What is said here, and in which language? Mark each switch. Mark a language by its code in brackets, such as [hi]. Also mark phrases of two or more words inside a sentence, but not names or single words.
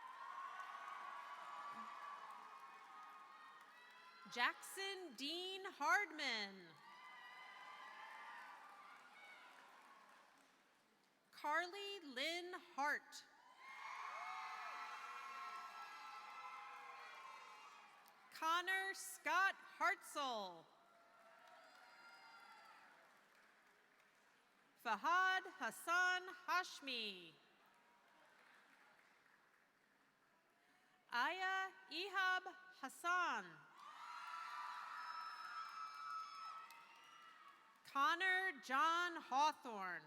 [en] Jackson Dean Hardman. Carly Lynn Hart. Connor Scott Hartzell. Fahad Hassan Hashmi. Aya Ihab Hassan. Connor John Hawthorne.